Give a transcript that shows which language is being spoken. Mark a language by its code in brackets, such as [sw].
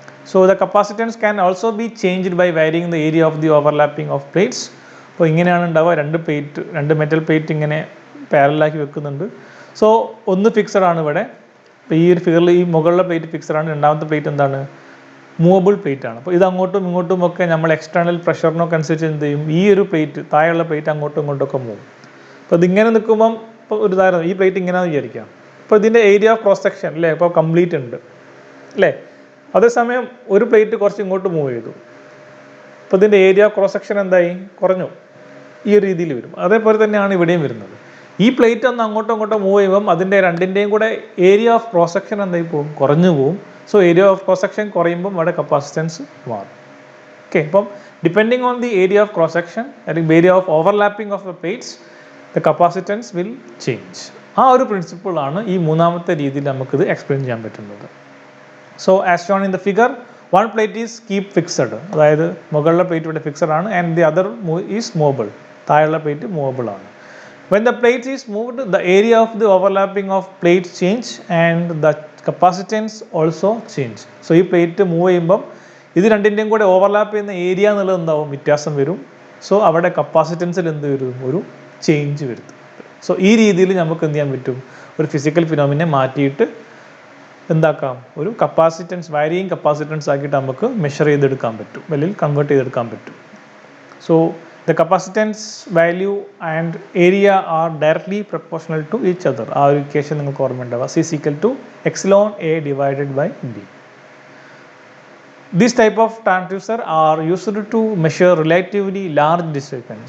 [en] So the capacitance can also be changed by varying the area of the overlapping of plates. [ml] അപ്പോൾ ഇങ്ങനെയാണ് ഉണ്ടാവുക. രണ്ട് metal plate ഇങ്ങനെ പാരലാക്കി വെക്കുന്നുണ്ട്. സോ ഒന്ന് ഫിക്സഡ് ആണ് ഇവിടെ. അപ്പോൾ ഈ ഒരു ഫിഗറിൽ ഈ മുകളിലെ പ്ലേറ്റ് ഫിക്സഡ് ആണ്. രണ്ടാമത്തെ പ്ലേറ്റ് എന്താണ്? മൂവബിൾ പ്ലേറ്റ് ആണ്. അപ്പോൾ ഇത് അങ്ങോട്ടും ഇങ്ങോട്ടും ഒക്കെ നമ്മൾ എക്സ്റ്റേണൽ പ്രഷറിനൊക്കെ അനുസരിച്ച് എന്ത് ചെയ്യും? ഈ ഒരു പ്ലേറ്റ്, താഴെയുള്ള പ്ലേറ്റ് അങ്ങോട്ടും ഇങ്ങോട്ടൊക്കെ മൂവും. അപ്പോൾ ഇതിങ്ങനെ നിൽക്കുമ്പം ഇപ്പോൾ ഒരു ഉദാഹരണം, ഈ പ്ലേറ്റ് ഇങ്ങനെയാണെന്ന് വിചാരിക്കാം. അപ്പോൾ ഇതിൻ്റെ ഏരിയ ഓഫ് ക്രോസ് സെക്ഷൻ അല്ലേ ഇപ്പോൾ കംപ്ലീറ്റ് ഉണ്ട് അല്ലേ? അതേസമയം ഒരു പ്ലേറ്റ് കുറച്ച് ഇങ്ങോട്ട് മൂവ് ചെയ്തു, അപ്പോൾ ഇതിൻ്റെ ഏരിയ ഓഫ് ക്രോസ് സെക്ഷൻ എന്തായി? കുറഞ്ഞു. ഈ ഒരു രീതിയിൽ വരും. അതേപോലെ തന്നെയാണ് ഇവിടെയും വരുന്നത്. ഈ പ്ലേറ്റ് ഒന്ന് അങ്ങോട്ടും ഇങ്ങോട്ടും മൂവ് ചെയ്യുമ്പം അതിൻ്റെ രണ്ടിൻ്റെയും കൂടെ ഏരിയ ഓഫ് ക്രോസ് സെക്ഷൻ എന്തായി പോകും? കുറഞ്ഞു പോവും. So area of cross section കുറയുമ്പം അവിടെ കപ്പാസിറ്റൻസ് മാറും. ഓക്കെ, അപ്പം [en] Depending on the area of cross section അല്ലെങ്കിൽ area of overlapping of the plates the capacitance will change. [ml] ആ ഒരു പ്രിൻസിപ്പിളാണ് ഈ മൂന്നാമത്തെ രീതിയിൽ നമുക്കിത് എക്സ്പ്ലെയിൻ ചെയ്യാൻ പറ്റുന്നത്. [en] So as shown in the figure, one plate is keep fixed. [ml] അതായത് മുകളിലെ പ്ലേറ്റ് ഇവിടെ ഫിക്സഡ് ആണ്, [en] And the other is movable. [ml] താഴെയുള്ള പ്ലേറ്റ് മൂവബിൾ ആണ്. [en] When the plate is moved, the area of the overlapping of plates change and the capacitance also change. [ml] So ഈ plate move ചെയ്യുമ്പം ഇത് രണ്ടിൻ്റെയും കൂടെ ഓവർലാപ്പ് ചെയ്യുന്ന ഏരിയ എന്നുള്ളത് എന്താവും? വ്യത്യാസം വരും. സോ അവിടെ കപ്പാസിറ്റൻസിൽ എന്ത് വരും? ഒരു ചേഞ്ച് വരുത്തും. സോ ഈ രീതിയിൽ നമുക്ക് എന്ത് ചെയ്യാൻ പറ്റും? ഒരു ഫിസിക്കൽ ഫിനോമിനെ മാറ്റിയിട്ട് എന്താക്കാം? ഒരു കപ്പാസിറ്റൻസ്, വാരിയിങ് കപ്പാസിറ്റൻസ് ആക്കിയിട്ട് നമുക്ക് മെഷർ ചെയ്തെടുക്കാൻ പറ്റും, അല്ലെങ്കിൽ കൺവേർട്ട് ചെയ്തെടുക്കാൻ പറ്റും. [en] So the capacitance value and area are directly proportional to each other. [ml] ആ ഒരു ഇക്വേഷൻ നിങ്ങൾക്ക് ഓർമ്മ ഉണ്ടാവുക. [en] C is equal to epsilon A divided by D. This type of transducer are used to measure relatively large displacement.